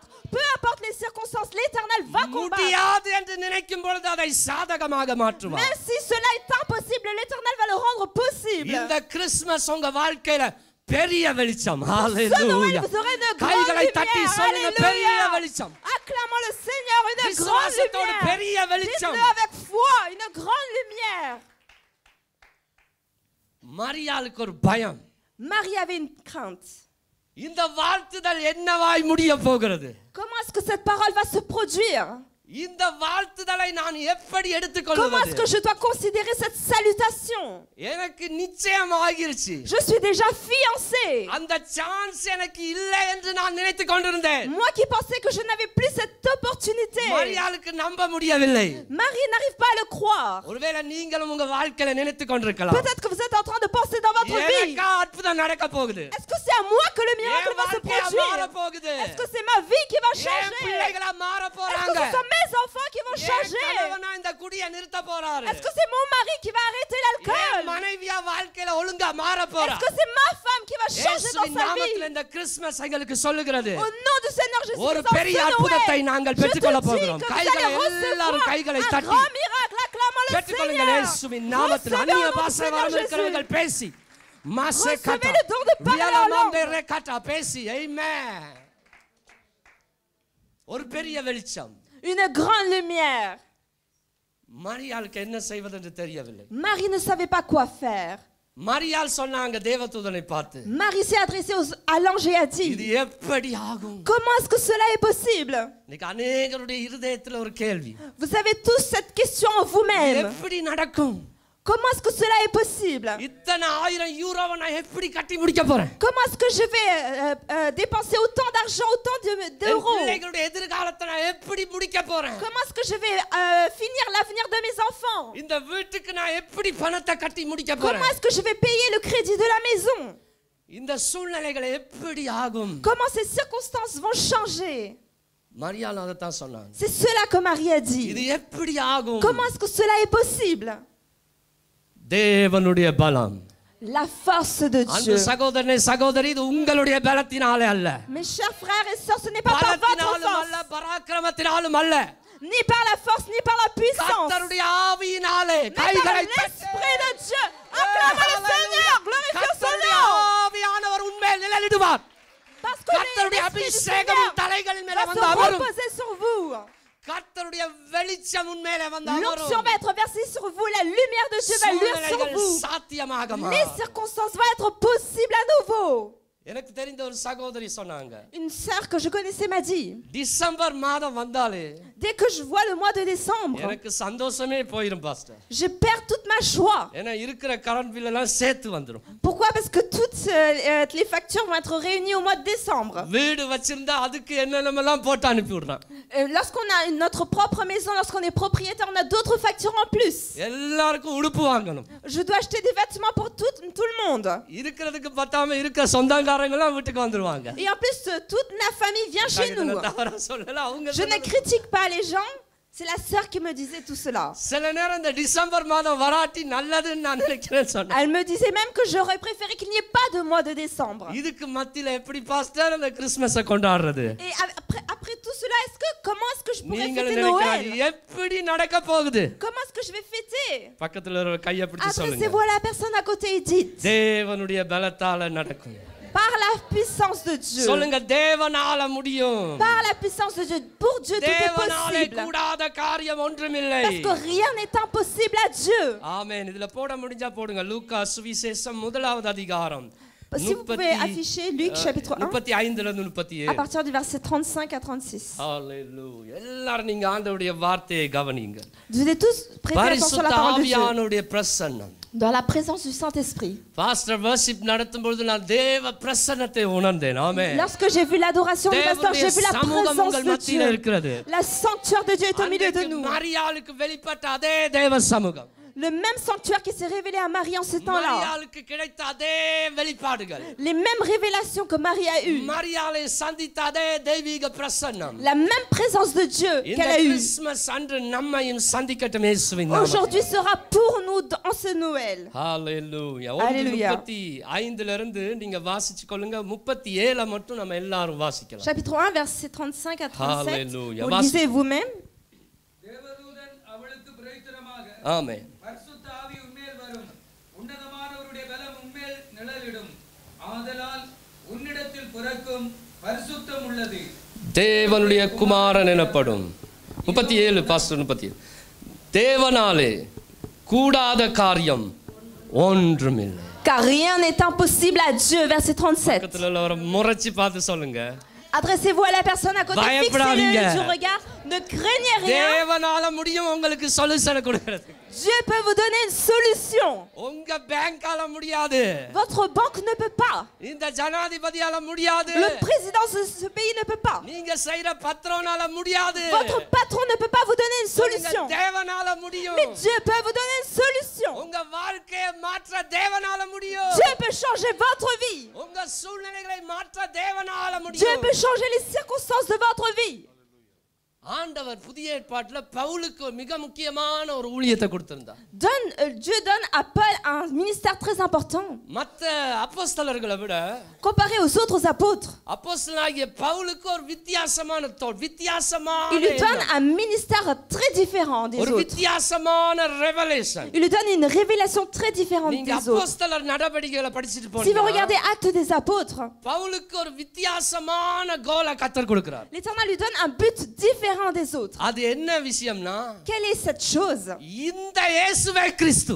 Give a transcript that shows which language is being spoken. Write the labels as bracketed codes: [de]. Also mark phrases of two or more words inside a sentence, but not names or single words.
[fr] Peu importe les circonstances, l'Éternel va combattre. [ta] முடியாது என்று நினைக்கும் பொழுது அதை சாதகமாக மாற்றுவார். [fr] Même si cela est impossible, l'Éternel va le rendre possible. [ta] இந்த கிறிஸ்மஸ் உங்க வாழ்க்கையில பெரிய வெளிச்சம். [fr] Ce Noël, [ta] ஹalleluya. [fr] vous aurez une grande [ta] கைகளை தட்டி [fr] lumière. [ta] சொல்லுங்க, பெரிய [fr] Alléluia. [ta] வெளிச்சம். [fr] Acclamons le Seigneur, une grande [ta] விசுவாசத்தோடு [fr] lumière. [ta] பெரிய வெளிச்சம். [fr] Dites-le avec foi, une grande lumière. [ta] மரியாளுக்கு ஒரு பயம். [fr] Marie avait une crainte. [ta] இந்த வாழ்த்துதல் என்னவாய் முடிய போகிறது? [fr] Comment est-ce que cette parole va se produire? [ta] இந்த வாழ்த்துதலை நான் எப்படி [fr] Comment est-ce [ta] எடுத்துக்கொள்வது? [fr] que je dois considérer cette salutation? [ta] எனக்கு நிச்சயமாகிருச்சு. [fr] Je suis déjà fiancé. [ta] அந்த சான்ஸ் எனக்கு இல்லை என்று நான் நினைத்துக் கொண்டிருந்தேன். [fr] Moi qui pensais que je n'avais plus cette opportunité. [ta] மரியாளுக்கு நம்ப முடியவில்லை. [fr] Marie n'arrive pas à le croire. [ta] ஒருவேளை நீங்களும் உங்க வாழ்க்கையில நினைத்துக் கொண்டிருக்கலாம். [fr] Peut-être que vous êtes en train de penser dans votre vie. [ta] எனக்கா அற்புதம் நடக்க போகுது. [fr] Est-ce que c'est à moi que le miracle [ta] என் [fr] va se [ta] வாழ்க்கையா மாற [fr] produire? [ta] போகுது. [fr] Est-ce que c'est ma vie qui va [ta] என் [fr] changer? [ta] பிள்ளைகளா மாற [fr] Est-ce que [ta] போறாங்க. [fr] ce sont mes enfants qui vont [ta] என் [fr] changer? [ta] கணவனா இந்த குடியை நிறுத்த போறாரு. [fr] Est-ce que c'est mon mari qui va arrêter [ta] என் [fr] l'alcool? [ta] மனைவியா வாழ்க்கையில ஒழுங்கா மாற போறா. [fr] Est-ce que c'est ma femme qui va changer dans [ta] இயேசுவின் [fr] sa vie? [ta] நாமத்தில் இந்த கிறிஸ்மஸ் எங்களுக்கு சொல்லுகிறது. [fr] Au nom du Seigneur Jésus, [ta] ஒரு [fr] en [ta] பெரிய [fr] ce [ta] அற்புதத்தை [fr] Noël, [ta] நாங்கள் [fr] je te [ta] பெற்றுக்கொள்ள [fr] dis [ta] போகிறோம். [fr] que vous [ta] கைகளை [fr] allez [ta] எல்லாரும் [fr] recevoir [ta] கைகளை [fr] un [ta] தட்டி [fr] grand miracle. Acclamons le [ta] பெற்றுக்கொள்ளுங்கள். [fr] Seigneur. [ta] இயேசுவின் நாமத்தில் [fr] Recevez [ta] அந்நிய [fr] au nom du [ta] பாஷை [fr] Seigneur [ta] வரம் [fr] Jésus. [ta] இருக்கிறவர்கள் பேசி மாசே [fr] Recevez கட்டா le don de parler en வியலமாந்தே langue. [ta] ரெக்கட்டா பேசி ஆமென். ஒரு பெரிய வெளிச்சம். [fr] Une grande lumière. [ta] மரியாளுக்கு என்ன செய்வது என்று தெரியவில்லை. [fr] Marie ne savait pas quoi faire. [ta] மரியாள் சொன்னாங்க தேவதூதனை பார்த்து, [fr] Marie s'est adressée à l'ange et a [ta] இது [fr] dit, [ta] எப்படி ஆகும்? [fr] comment est-ce que cela est possible? [ta] இன்னைக்கு अनेகருடைய இருதயத்துல ஒரு கேள்வி. [fr] Vous avez tous cette question en vous-même. [ta] எப்படி நடக்கும்? [fr] Comment est-ce que cela est possible? [ta] இத்தனை 1000 யூரோவை நான் எப்படி கட்டி முடிக்க போறேன்? [fr] Comment est-ce que je vais dépenser autant d'argent, autant [ta] என் [fr] d'euros? [ta] பிள்ளைகளுடைய எதிர்காலத்தை நான் எப்படி முடிக்க போறேன்? [fr] Comment est-ce que je vais finir l'avenir de mes enfants? [ta] இந்த வீட்டுக்கு நான் எப்படி பணத்தை கட்டி முடிக்க போறேன்? [fr] Comment est-ce que je vais payer le crédit de la maison? [ta] இந்த சூழ்நிலைகள் எப்படி ஆகும்? [fr] Comment ces circonstances vont changer? [ta] மரியாள் அதைத்தான் சொன்னாங்க. [fr] C'est cela que Marie a [ta] இது [fr] dit. [ta] எப்படி ஆகும்? [fr] Comment est-ce que cela est possible? [ta] தேவனுடைய பலம். [fr] La force de [ta] அன்பு [fr] Dieu. [ta] சகோதரனே சகோதரி, இது உங்களுடைய பலத்தினாலே அல்ல. [fr] Mes chers frères et sœurs, ce n'est pas par votre [ta] பலத்தினாலும் அல்ல, [fr] force, [ta] பராக்கிரமத்தினாலும் அல்ல, [fr] ni par la force, ni par la puissance, [ta] கர்த்தருடைய ஆவியினாலே [fr] mais par [ta] கைகளை [fr] l'Esprit de Dieu. Acclamons le Seigneur, glorifions son [ta] கர்த்தருடைய [fr] nom. [ta] ஆவியானவர் உண்மையில் நிழலிடுவார். [fr] Parce que [ta] கர்த்தருடைய [fr] l'Esprit du [ta] அபிஷேகம் [fr] Seigneur [ta] தலைகளின் மேல [fr] va [ta] வந்து [fr] se [ta] அமரும். [fr] reposer sur vous. [ta] கர்த்தருடைய வெளிச்சம் உண்மையிலே வந்து [fr] L'onction [ta] அமரும். [fr] va être versée sur vous, la lumière de Dieu va luire sur [ta] சூழ்நிலைகள் [fr] vous. [ta] சாத்தியமாக [fr] Les [ta] மாறும். [fr] circonstances vont être possibles à nouveau. [ta] எனக்கு தெரிந்த ஒரு சகோதரி சொன்னாங்க, [fr] Une sœur que je connaissais m'a dit, [ta] டிசம்பர் மாதம் வந்தாலே [fr] dès que je vois le mois de décembre, [ta] எனக்கு சந்தோஷமே போயிடும் பாஸ்டர். [fr] je perds toute ma joie. [ta] ஏன்னா இருக்கிற [en] current bill [ta] எல்லாம் சேர்த்து வந்துடும். [fr] Pourquoi? Parce que toutes les factures vont être réunies au mois de décembre. [ta] வீடு வச்சிருந்தா அதுக்கு என்னென்னலாம் போட்டு அனுப்பி விடுறான். [fr] Lorsqu'on a notre propre maison, lorsqu'on est propriétaire, on a d'autres factures en plus. [ta] எல்லாருக்கும் உடுப்பு வாங்கணும். [fr] Je dois acheter des vêtements pour tout le monde. [ta] இருக்கிறதுக்கு பத்தாம இருக்கிற சொந்தக்காரங்க எல்லாம் வீட்டுக்கு வந்துருவாங்க. [fr] Et en plus, toute la famille vient chez nous. [ta] தவறா சொல்லல, அவங்க [fr] Je ne critique pas les gens. C'est la sœur qui me disait tout cela. [ta] சில நேரம் இந்த டிசம்பர் மாதம் வராட்டி நல்லதுன்னு நான் நினைக்கிறேன் சொன்னேன். [fr] Elle me disait même que j'aurais préféré qu'il n'y ait pas de mois de décembre. [ta] இதுக்கு மத்தியில எப்படி பாஸ்டர் அந்த கிறிஸ்மஸை கொண்டாடுறது? [fr] Et après tout cela, comment est-ce que je pourrais [ta] நீங்களும் [fr] fêter [ta] நினைக்கிறாங்க [fr] Noël? [ta] எப்படி நடக்க போகுது? [fr] Comment est-ce que je vais fêter? [ta] பக்கத்துல ஒரு கையை பிடிச்சு சொல்லுங்க. [fr] Adressez-vous à la personne à côté et dites, [ta] தேவனுடைய பலத்தால நடக்கும். [fr] par la puissance de Dieu. [ta] சொல்லுங்க, தேவனால முடியும். [fr] Par la puissance de Dieu. Pour Dieu, tout est [ta] தேவனாலே [fr] possible. [ta] கூடாத காரியம் ஒன்றுமில்லை. [fr] Parce que rien n'est impossible à Dieu. [ta] ஆமென். இதுல போட முடிஞ்சா போடுங்க. லூக்கா சுவிசேஷம் 1வது அதிகாரம். [fr] Si vous pouvez afficher Luc chapitre 1 [ta] 35 ல இருந்து [fr] à 37. partir du verset 35 à 36. [ta] ஹalleluya. எல்லாரும் நீங்க ஆண்டவருடைய வார்த்தையை கவனிங்க. [fr] Vous devez tous prêter attention à la parole de Dieu. [ta] ஆவியானவருடைய பிரசன்னம். [fr] Dans la présence du Saint-Esprit. [en] pastor worship [ta] நடத்தும் பொழுது நான் தேவ பிரசன்னத்தை உணர்ந்தேன். ஆமென். [fr] Lorsque j'ai vu l'adoration du pasteur, j'ai vu la présence de Dieu. La sanctuaire de Dieu est au milieu de nous. [ta] மரியாளுக்கு வெளிப்பட்ட அதே தேவ சமூகம். [fr] Le même sanctuaire qui s'est révélé à Marie en ce temps-là. [ta] மரியாளுக்கு கிடைத்த அதே வெளிப்பாடுகள். [fr] Les mêmes révélations que Marie a eues. [ta] மரியாளை சந்தித்த அதே தெய்வீக பிரசன்னம். [fr] La même présence de Dieu qu'elle a eue. [ta] கிறிஸ்மஸ் அன்று நம்மையும் சந்திக்கட்டும் இயேசுவின் நாமத்தில். [fr] Aujourd'hui sera pour nous en ce Noël. [ta] ஹalleluya. [fr] Alléluia. [ta] 35 ல இருந்து நீங்க வாசிச்சு கொள்ளுங்க. 37 மட்டும் நம்ம எல்லாரும் வாசிக்கலாம். [fr] Chapitre 1 verset 35 à 37. Alléluia. Vous lisez vous-même. [ta] தேவதூதன் அவளுக்கு பிரயோஜனமாக, ஆமென். பரிசுத்த ஆவி உன்மேல் வரும், உன்னதமானவருடைய பலம் உன்மேல் நிழலிடும், ஆதலால் உன்னிடத்தில் பிறக்கும் பரிசுத்தம் உள்ளது, தேவனுடைய குமாரன் எனப்படும். 37 பாஸ்டர் 37. தேவனாலே கூடாத காரியம் ஒன்றுமில்லை. [fr] Car rien n'est impossible à Dieu. Verset 37. [ta] பக்கத்துல ஒரு முறைச்சி பார்த்து சொல்லுங்க. [fr] Adressez-vous à la personne à côté, fixez-le du regard, Ne craignez rien. [ta] தேவனால முடியும் உங்களுக்கு சொல்யூஷன் கொடுக்கிறது. [fr] Dieu peut vous donner une solution. [ta] உங்க பேங்கால முடியாது. [fr] Votre banque ne peut pas. [ta] இந்த ஜனாதிபதியால முடியாது. [fr] Le président de ce pays ne peut pas. [ta] நீங்க செய்யற பத்ரோனால முடியாது. [fr] Votre patron ne peut pas vous donner une solution. [ta] தேவனால முடியும். [fr] Mais Dieu peut vous donner une solution. [ta] உங்க வாழ்க்கையை மாற்ற தேவனால முடியும். [fr] Dieu peut changer votre vie. [ta] உங்க சூழ்நிலைகளை மாற்ற தேவனால [fr] Dieu [ta] முடியும். [fr] peut changer les circonstances de votre vie. [ta] ஆண்டவர் புதிய ஏற்பாட்டுல பவுலுக்கு மிக முக்கியமான ஒரு ஊழியத்தை கொடுத்திருந்தார். [fr] Dieu donne à Paul un ministère très important. [ta] மற்ற அப்போஸ்தலர்களை விட [fr] Comparé aux autres apôtres, [ta] அப்போஸ்தலனாகிய பவுலுக்கு ஒரு வித்தியாசமான வித்தியாசமான [fr] il lui donne un ministère très différent des [ta] ஒரு [fr] autres. [ta] வித்தியாசமான ரெவலேஷன். [fr] Il lui donne une révélation très différente [ta] நீங்க [fr] des autres. [ta] அப்போஸ்தலர் நடவடிக்கைகளை படிச்சிட்டு [fr] Si vous [ta] போனீங்கன்னா [fr] regardez Actes des apôtres, [ta] பவுலுக்கு ஒரு வித்தியாசமான கோலை கர்த்தர் கொடுக்கிறார். [fr] l'Éternel lui donne un but différent des autres. [ta] அது என்ன விஷயம்னா [fr] Quelle est cette chose? [ta] இந்த இயேசுவே கிறிஸ்து.